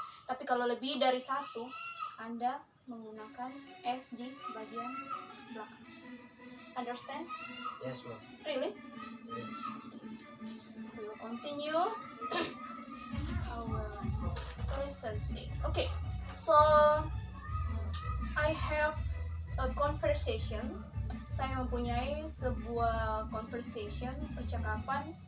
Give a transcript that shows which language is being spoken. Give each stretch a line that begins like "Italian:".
Indonesian: Tapi kalau lebih dari satu, Anda menggunakan s di bagian belakang.
English: Understand? Yes, ma'am. Really? Yes. We will continue our lesson today. Okay, so I have a conversation.
Indonesian: Saya mempunyai sebuah conversation, percakapan.